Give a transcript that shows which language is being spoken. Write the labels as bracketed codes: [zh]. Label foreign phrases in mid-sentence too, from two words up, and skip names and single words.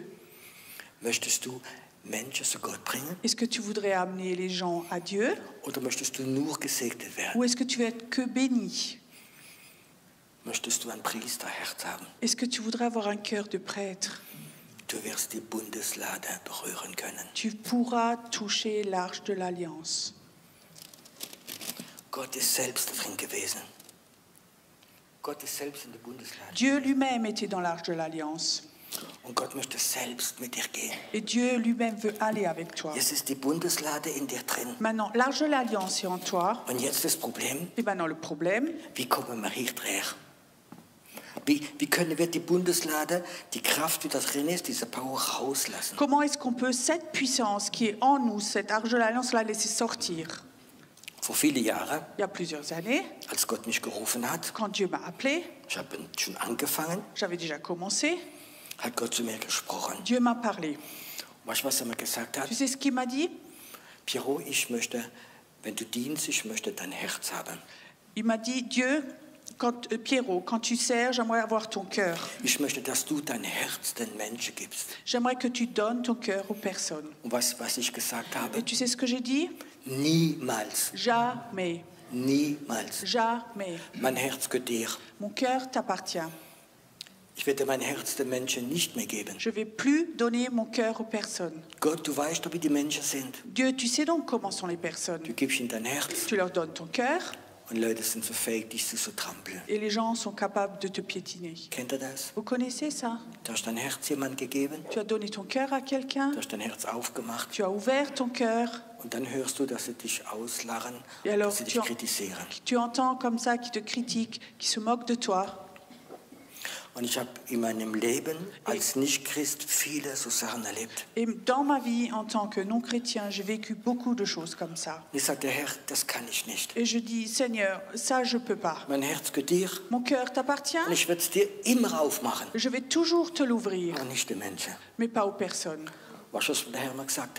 [de] Möchtest du Menschen zu Gott bringen? [fr] Est-ce que tu voudrais amener les gens à Dieu? [de] Oder möchtest du nur gesegnet werden? [fr] Ou est-ce que tu veux être que béni? [de] Möchtest du ein Priesterherz haben? [fr] Est-ce que tu voudrais avoir un cœur de prêtre? [de] Du wirst die Bundeslade berühren können. [fr] Tu pourras toucher l'arche de l'Alliance. [de] Gott ist selbst drin gewesen. Gott ist selbst in der Bundeslade. [fr] Dieu lui-même était dans l'arche de l'Alliance. [de] Und Gott möchte selbst mit dir gehen. [fr] Et Dieu lui-même veut aller avec toi. [de] Jetzt ist die Bundeslade in dir drin. [fr] Maintenant, l'arche de l'Alliance est en toi. [de] Und jetzt das Problem, [fr] Et maintenant, le problème, [de] wie kommen wir hier drin? Wie können wir die Bundeslade, die Kraft, die da drin ist, diese Power rauslassen? [fr] comment est-ce qu'on peut cette puissance qui est en nous, cette arche de l'Alliance, la laisser sortir? [de] Vor viele Jahren, [fr] Il y a plusieurs années, [de] als Gott mich gerufen hat, [fr] quand Dieu m'a appelé, [de] ich habe schon angefangen, [fr] j'avais déjà commencé, [de] hat Gott zu mir gesprochen. [fr] Dieu m'a parlé. [de] Weißt du, was er mir gesagt hat? [fr] Tu sais ce qu'il m'a dit? [de] Piero, ich möchte, wenn du dienst, ich möchte dein Herz haben. [fr] Il m'a dit, Dieu, Pierrot, quand tu sers, j'aimerais avoir ton cœur. [de] Ich möchte, dass du dein Herz den Menschen gibst. [fr] J'aimerais que tu donnes ton cœur aux personnes. [de] Und was ich gesagt habe? [fr] Et tu sais ce que j'ai dit? [de] Niemals, [fr] Jamais, [de] niemals. [fr] jamais. [de] Mein Herz gehört dir. [fr] Mon cœur t'appartient. [de] Ich werde mein Herz den Menschen nicht mehr geben. [fr] Je ne vais plus donner mon cœur aux personnes. [de] Gott, du weißt doch, wie die Menschen sind. [fr] Dieu, tu sais donc comment sont les personnes. [de] Du gibst ihnen dein Herz [fr] Tu leur donnes ton cœur [de] und Leute sind so fähig, dich zu trampeln. [fr] et les gens sont capables de te piétiner. [de] Kennt ihr das? [fr] Vous connaissez ça? [de] Du hast dein Herz jemand gegeben, [fr] Tu as donné ton cœur à quelqu'un, [de] du hast dein Herz aufgemacht [fr] tu as ouvert ton cœur, [de] und dann hörst du, dass sie dich auslachen, [fr] et alors [de] dass sie dich kritisieren. [fr] tu entends comme ça qui te critiquent, qui se moquent de toi. [de] Und ich habe in meinem Leben als Nicht-Christ viele so Sachen erlebt. [fr] Et dans ma vie, en tant que non-chrétien, j'ai vécu beaucoup de choses comme ça. [de] Und ich sagte, Herr, das kann ich nicht. [fr] Et je dis, Seigneur, ça, je ne peux pas. [de] Mein Herz gehört dir [fr] Mon cœur t'appartient, [de] und ich werde es dir immer aufmachen, [fr] je vais toujours te l'ouvrir, [de] aber nicht den Menschen. [fr] mais pas aux personnes. [de] Weißt du, was der Herr mir gesagt hat?